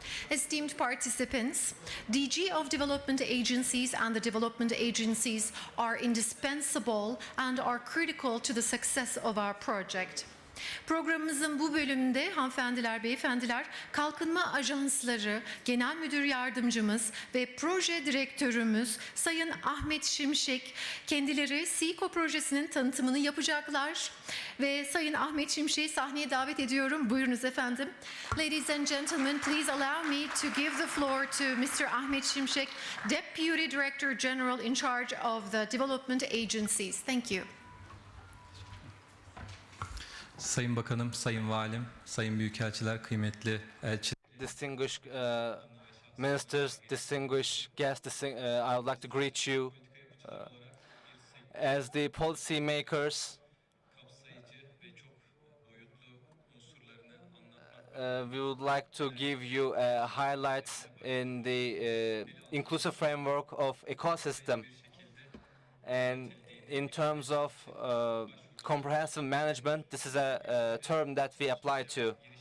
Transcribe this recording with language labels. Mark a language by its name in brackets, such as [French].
[English] Esteemed participants, DG of Development Agencies and the development agencies are indispensable and are critical to the success of our project. [Turkish] Programımızın bu bölümünde hanımefendiler, beyefendiler, Kalkınma Ajansları Genel Müdür Yardımcımız ve Proje Direktörümüz Sayın Ahmet Şimşek kendileri SEECO projesinin tanıtımını yapacaklar. Ve Sayın Ahmet Şimşek'i sahneye davet ediyorum. Buyurunuz efendim. [English] Ladies and gentlemen, please allow me to give the floor to Mr. Ahmet Şimşek, Deputy Director General in charge of the development agencies. Thank you. [Turkish] Sayın Bakanım, Sayın Valim, Sayın Büyükelçiler, kıymetli elçiler. [English] Distinguished ministers, distinguished guests, I would like to greet you as the policy makers. We would like to give you highlights in the inclusive framework of ecosystem, and in terms of comprehensive management, this is a term that we apply to.